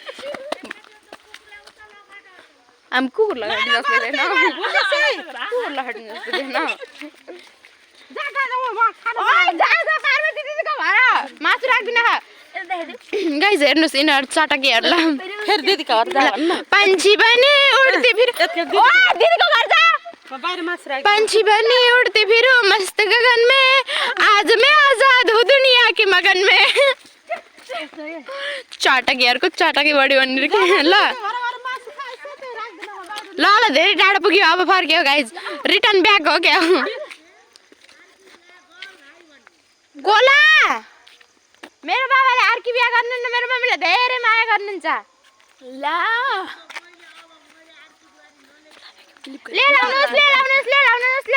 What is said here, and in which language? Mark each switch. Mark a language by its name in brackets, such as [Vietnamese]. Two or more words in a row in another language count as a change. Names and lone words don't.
[Nepali] हम कुकुर लगाइदिनु जस्तो छैन कुकुर लगाइदिनु जस्तो छैन मासु राख्दिन गाइज हेर्नुहोस् यिनीहरू चटकीहरूलाई फेरि दिदीको घर जा भन्न पंछी पनि उड्दै फिर दिदीको घर जा बाहिर मासु राख [Hindi] पंछी पनि उड़ते फिरो मस्त गगन में आज मैं आजाद हूँ दुनिया के मगन में [Nepali] चटकीहरूको चटकी बढी भन्ने के ल ल ल धेरै टाढो पुग्यो अब फर्क्यो गाइज [English] return back [Nepali] हो क्या गोला मेरो बाबाले अर्की बिहा गर्नुहुन्छ मेरो मम्मीले धेरै माया गर्नुहुन्छ ल ले लाउनुस् ले लाउनुस् ले लाउनुस् ले